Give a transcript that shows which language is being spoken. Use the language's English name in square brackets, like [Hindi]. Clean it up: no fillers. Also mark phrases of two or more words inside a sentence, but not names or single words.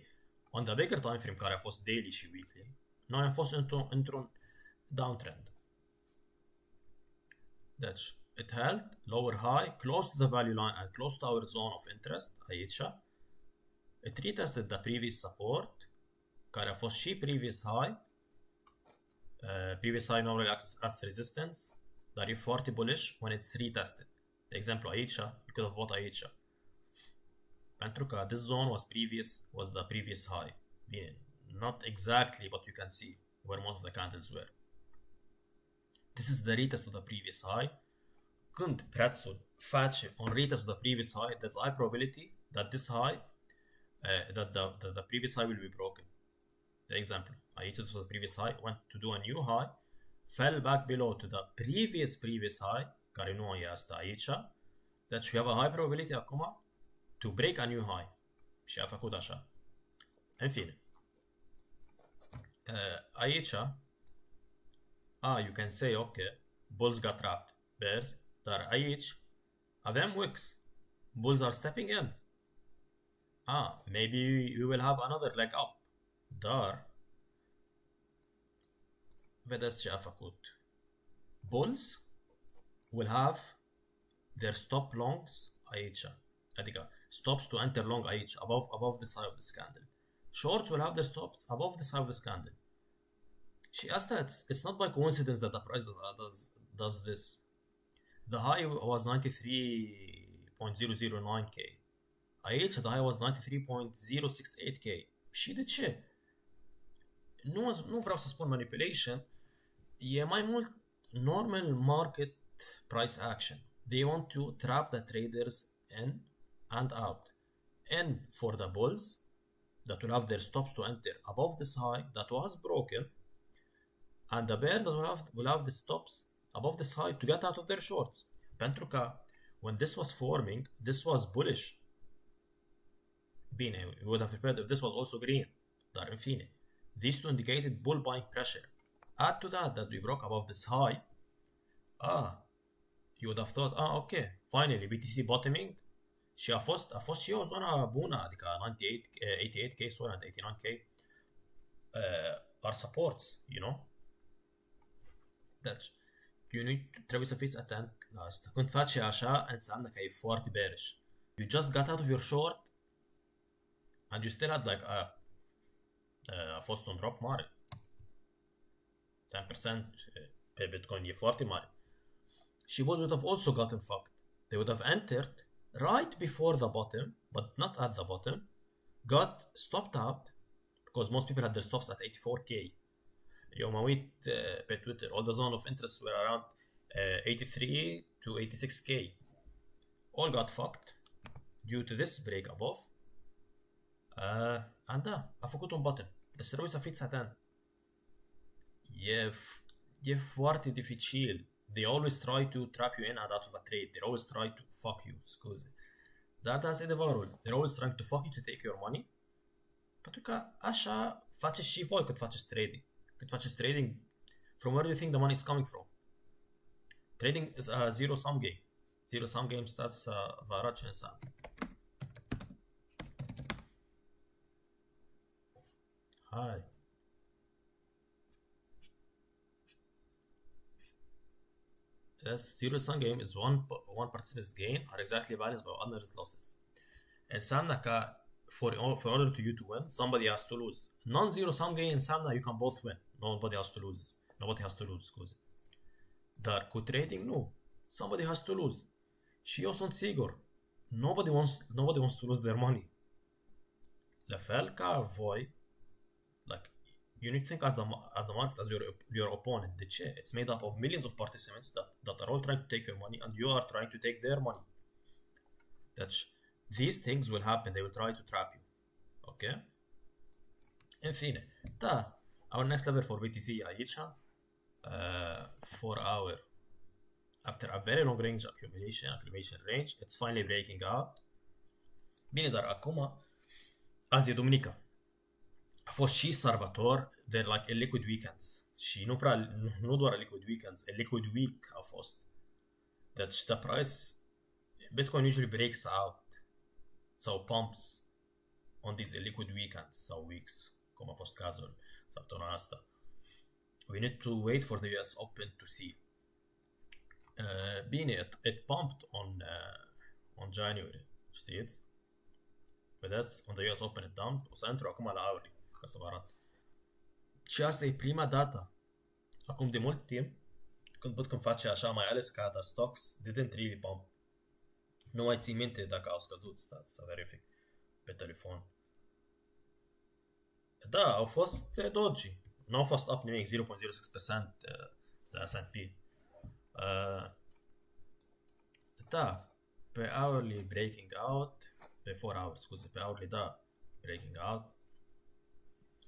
[English] On the bigger time frame, [Romanian] care a fost daily și weekly, noi am fost într-un downtrend. Deci, [English] it held lower high, close to the value line and close to our zone of interest, aici. It retested the previous support, [Romanian] care a fost și [English] previous high. Previous high normally acts as resistance, [Romanian] dar e foarte [English] bullish when it's retested. [Romanian] De exemplu, aici, [English] you could have bought aici. [Romanian] Pentru că [English] this zone was the previous high. Bine, not exactly, but you can see where most of the candles were. This is the retest of the previous high. [Romanian] Când prețul face un [English] retest of the previous high, there's high probability that this high, that the previous high will be broken. [Romanian] De exemplu, aici [English] this was the previous high, went to do a new high, fell back below to the previous high, [Romanian] care nu e asta aici, deci [English] we have a high probability acum to break a new high. [Romanian] Și a făcut așa. În fine. Aici, [English] you can say, ok, bulls got trapped, bears, [Romanian] dar aici avem wicks. [English] Bulls are stepping in. Maybe we will have another leg up. [Romanian] Dar, vedeți ce a făcut. [English] Bulls will have their stop longs aici. Adică stops to enter long aici, above the side of the candle. Shorts will have their stops above the side of the candle. [Romanian] Și asta, [English] it's not by coincidence that the price does this. The high was 93.009k. Aici, the high was 93.068k. [Romanian] Și de ce? Nu vreau să spun manipulation, e mai mult normal [English] market price action. They want to trap the traders in and out. In for the bulls that will have their stops to enter above this high that was broken, and the bears that will have the stops above this high to get out of their shorts. [Romanian] Pentru că [English] when this was forming, this was bullish. Bine, we would have prepared if this was also green. [Romanian] Dar în fine, [English] these two indicated bull buying pressure. Add to that we broke above this high. You would have thought, okay, finally BTC bottoming. [Romanian] Și a fost și o zonă bună, adică 88k, sorry, and 89k are supports, [English] you know? [Romanian] Deci, trebuie să fiți atent la asta. Când faci așa, înseamnă că e foarte bearish. [English] You just got out of your short and you still had like [Romanian] a fost un drop mare. 10% pe Bitcoin e foarte mare. [English] Și bulls would have also gotten fucked. They would have entered right before the bottom, but not at the bottom, got stopped out because most people had their stops at 84k. [Romanian] Eu mă uit pe [English] Twitter, all the zone of interest were around 83 to 86k. All got fucked due to this break above. [Romanian] And a făcut un bottom. Deci trebuie să fiți atent. E foarte dificil. [English] They always try to trap you in and out of a trade. They always try to fuck you, [Romanian] scuze. Dar asta e adevărul. [English] They're always trying to fuck you to take your money. [Romanian] Pentru că așa faceți și voi când faceți trading. Când faceți [English] trading, from where do you think the money is coming from? Trading is a zero-sum game. Zero-sum game, [Romanian] stați să vă arăt ce înseamnă. Hai. [English] This zero-sum game is one participant's gain are exactly balanced by others' losses. [Romanian] Înseamnă că [English] for order to you to win, somebody has to lose. Non-zero-sum game înseamnă you can both win. Nobody has to lose. [Romanian] Scuze. Dar cu trading nu. [English] Somebody has to lose. [Romanian] Și eu sunt sigur. [English] Nobody wants to lose their money. [Romanian] La fel ca voi, [English] like, you need to think as the market as your opponent. [Romanian] De ce? [English] It's made up of millions of participants that are all trying to take your money and you are trying to take their money. Deci, these things will happen. They will try to trap you. [Romanian] Ok? În fine. Da. [English] Our next level for BTC aici. After a very long range accumulation range, it's finally breaking out. [Romanian] Bine, dar acum, azi e duminică. A fost și sărbător, [English] they're like a liquid weekends. [Romanian] Și nu doar [English] a liquid weekends, a liquid week [Romanian] a fost. [English] Deci the price, Bitcoin usually breaks out sau pumps on these liquid weekends sau weeks, [Romanian] cum a fost cazul săptămâna asta. [English] We need to wait for the US Open to see. Bine, it pumped on January, [Romanian] știți? Vedeți, [English] on the US Open it dumped, [Romanian] o să intru acum la hourly, ca să vă arăt. Și asta e prima dată, acum de mult timp, când Bitcoin face așa, mai ales că [English] the stocks didn't really pump. [Romanian] Nu mai țin minte dacă au scăzut, stați să verific pe telefon. Da, au fost dodgy. Nu au fost up nimic, 0.06% de S&P. [English] Da, pe hourly breaking out, [Romanian] pe 4 hours, scuze, pe hourly, da, [English] breaking out.